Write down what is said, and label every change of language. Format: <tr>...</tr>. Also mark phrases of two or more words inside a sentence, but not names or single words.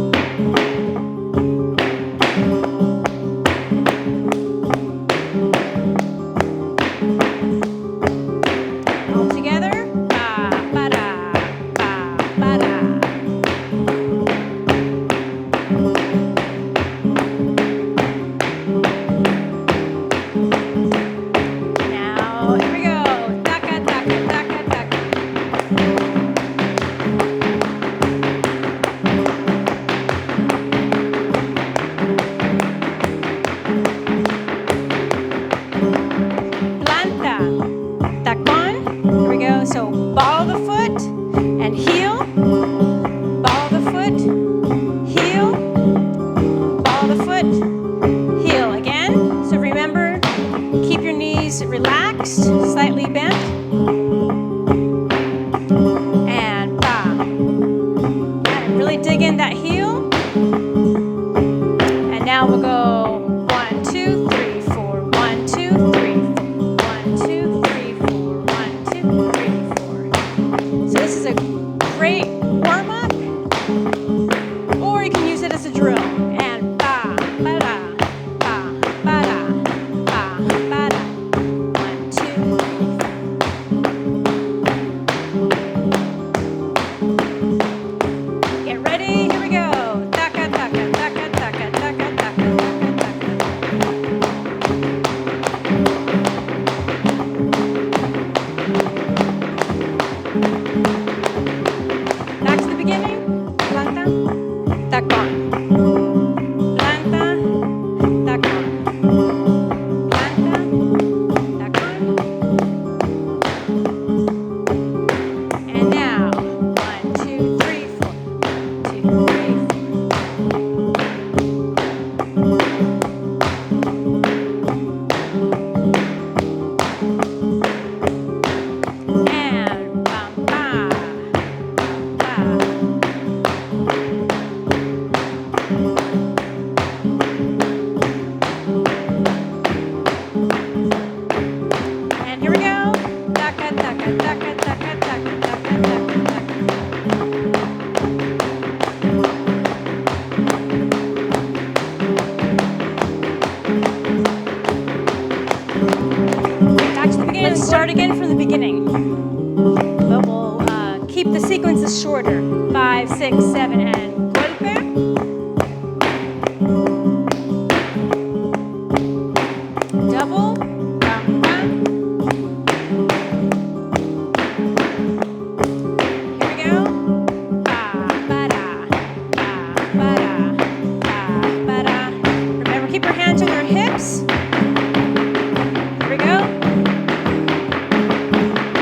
<en>All together. Now, here we go. Taka, taka, taka, taka. Planta. Tacon. Here we go. So ball of the foot and heel. Ball of the foot, heel. Ball of the foot, heel again. So remember, keep your knees relaxed, slightly bent. And ba. And really dig in that heel. And now we'll go 1, 2, 3, 4. 1, 2, 3, 4. 1, 2, 3, 4. 1, 2, 3, 4. So this is a great warm-up, or you can use it as a drill. And ba, ba, da, ba, ba, da, ba, ba, da. 1, 2, 3, 4. Get ready, here we go. Taka, taka, taka, taka, taka, taka, taka, Back to the beginning.</en> <es>Planta, tacon. Planta, tacon. Planta, tacon.</es> <en>And now, 1, 2, 3, 4. 1, 2, 3, 4. And bam, ba, ba. And here we go. Taka, taka, taka, taka, taka, taka, taka, taka. Back to the beginning. Let's start again from the beginning. But we'll keep the sequences shorter. 5, 6, 7, and golpe. Double. Bam, bam. Here we go. Ba, ba, da, ba, ba, da, ba, ba, da. Remember, keep your hands on your hips. Here we go.</en>